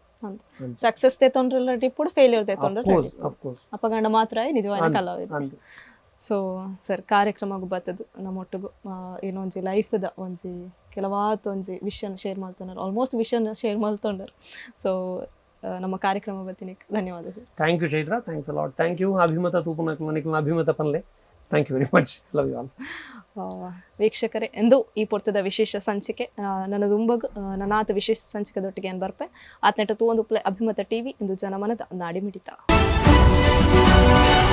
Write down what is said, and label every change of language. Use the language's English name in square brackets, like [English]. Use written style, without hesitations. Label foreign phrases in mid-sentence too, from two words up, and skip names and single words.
[Tulu] ಸಕ್ಸಸ್ ತೆತ್ತೊಂಡ್ರಲ್ಲ ಟಿಪ್ಪುಡು ಫೇಲ್ಯೂರ್ ತೆತ್ತೊಂಡ್ರೆ ಅಪಗಂಡ ಮಾತ್ರ ನಿಜವಾದ ಕಲಾವಿದ. ಸೊ ಸರ್ ಕಾರ್ಯಕ್ರಮಗೂ ಬರ್ತದು ನಮ್ಮೊಟ್ಟಿಗೂ ಏನೊಂಜಿ ಲೈಫ್ದ ಒಂಜಿ ಕೆಲವಾತ್ ಒಂಜಿ ವಿಷಯನ ಶೇರ್ ಮಾಡ್ತೊಂಡರು ಆಲ್ಮೋಸ್ಟ್ ವಿಷಯನ ಶೇರ್ ಮಾಡ್ತೊಂಡರು. ಸೊ ನಮ್ಮ ಕಾರ್ಯಕ್ರಮ ಬತ್ತಿನಿಕ್ ಧನ್ಯವಾದ ಸರ್. [English] thank you Chaitra, thanks a lot. thank you [Tulu] ಅಭಿಮತ ತೂಪುನ ಅಭಿಮತ ಪನ್ಲೆ. [English] thank you very much. love you all. [Tulu] ವೀಕ್ಷಕರೇ, ಎಂದು ಈ ಪೊರ್ತದ ವಿಶೇಷ ಸಂಚಿಕೆ ನನ್ನ ದುಂಬಗ್ ನನಾತ ವಿಶೇಷ ಸಂಚಿಕೆದೊಟ್ಟಿಗೆ ಏನು ಬರ್ಪೆ ಆತ್ನೆಟ ತೂವೊಂದು ಅಭಿಮತ ಟಿವಿ ಇಂದು ಜನಮನದ ನಾಡಿ ಮಿಡಿತ.